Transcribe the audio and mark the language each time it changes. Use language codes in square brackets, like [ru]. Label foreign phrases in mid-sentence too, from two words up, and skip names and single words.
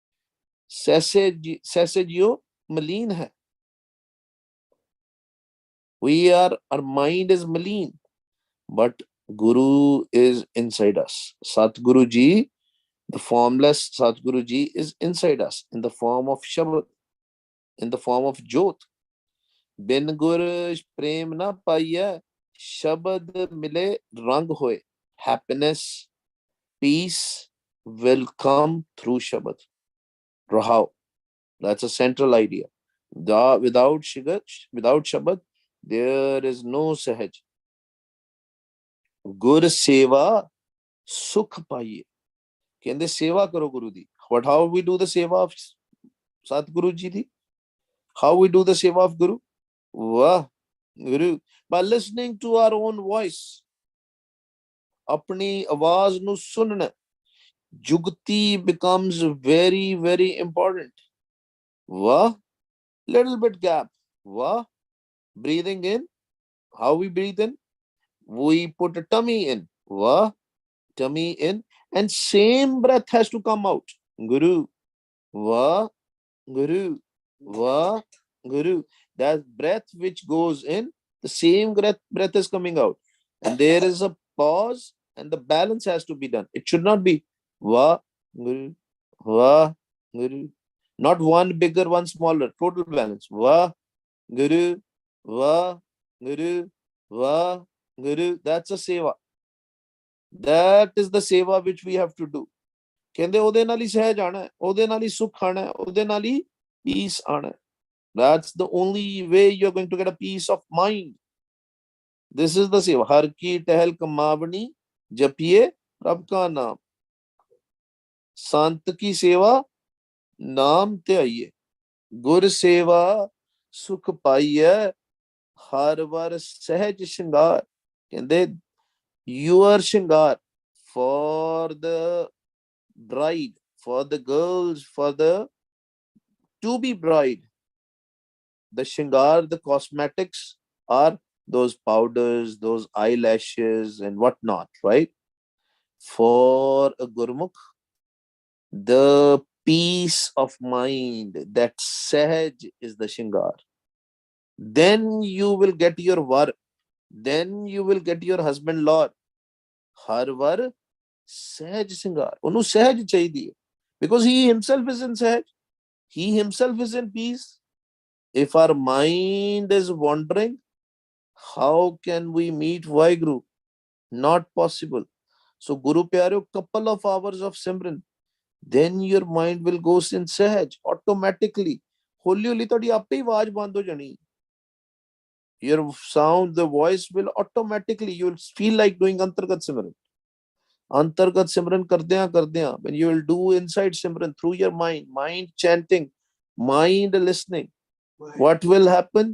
[en] Sasajio maleen hai. Our mind is maleen, but Guru is inside us. Satguru Ji, the formless Satguru Ji is inside us in the form of Shabad, in the form of Jyot. [pa] ਬਿਨੁ ਗੁਰ ਪ੍ਰੇਮੁ ਨ ਪਾਈਐ ਸਬਦਿ ਮਿਲੈ ਰੰਗੁ ਹੋਇ. [en] Happiness, peace will come through Shabad. Rahau. That's a central idea. Without Shabad, there is no Sahaj. [pa] ਗੁਰ ਸੇਵਾ ਸੁਖੁ ਪਾਈਐ. ਕਹਿੰਦੇ ਸੇਵਾ ਕਰੋ ਗੁਰੂ ਦੀ. [en] But how we do the seva of Satguru Ji di? How we do the seva of Guru? Wah, Guru. By listening to our own voice. [pa] ਆਪਣੀ ਆਵਾਜ਼ ਨੂੰ ਸੁਣਨਾ. [en] Jugti becomes very, very important. Wah, little bit gap. Wah, breathing in. How we breathe in? We put a tummy in. Wah, tummy in. And same breath has to come out. Guru. Wah, Guru. Wah, Guru. That breath which goes in, the same breath is coming out. And there is a pause and the balance has to be done. It should not be Wah, Guru. Wah, Guru. Not one bigger, one smaller. Total balance. Wah, Guru. Wah, Guru. Wah, Guru. That's a seva. That is the seva which we have to do. [pa] ਕਹਿੰਦੇ ਉਹਦੇ ਨਾਲ ਹੀ ਸਹਿਜ ਆਣਾ ਹੈ, ਉਹਦੇ ਨਾਲ ਹੀ ਸੁੱਖ ਆਣਾ ਹੈ, ਉਹਦੇ ਨਾਲ ਹੀ peace ਆਣਾ ਹੈ. [en] That's the only way you're going to get a peace of mind. This is the seva. [pa] ਹਰਿ ਕੀ ਟਹਲ ਕਮਾਵਣੀ ਜਪੀਐ ਰਬ ਕਾ ਨਾਮੁ. ਸੰਤ ਕੀ ਸੇਵਾ ਨਾਮੁ ਧਿਆਈਐ. ਗੁਰ ਸੇਵਾ ਸੁਖੁ ਪਾਈਐ ਹਰਿ ਵਰੁ ਸਹਜਿ ਸੀਗਾਰੁ. [en] ਕਹਿੰਦੇ your shringar for the bride, for the girls, for the to be bride. The shringar, the cosmetics are those powders, those eyelashes and whatnot, right? For a Gurmukh, the peace of mind, that sahaj is the shringar. Then you will get your var, then you will get your husband-law. [pa] ਹਰਿ ਵਰੁ ਸਹਜਿ ਸੀਗਾਰੁ, ਉਹਨੂੰ ਸਹਿਜ ਚਾਹੀਦੀ ਹੈ. [en] because he himself is in Sahaj. He himself is in peace. If our mind is wandering, how can we meet Vaheguru? Not possible. So, Guru Pyareo, couple of hours of Simran, then your mind will go in Sahaj automatically. [pa] ਹੌਲੀ ਹੌਲੀ ਥੋੜ੍ਹੀ ਆਪੇ ਹੀ ਆਵਾਜ਼ ਬੰਦ ਹੋ ਜਾਣੀ. [en] Your sound, the voice will automatically, you will feel like doing Antargat Simran. [pa] ਅੰਤਰਗਤ ਸਿਮਰਨ ਕਰਦਿਆਂ, [en] when you will do inside Simran through your mind chanting, mind listening, what will happen?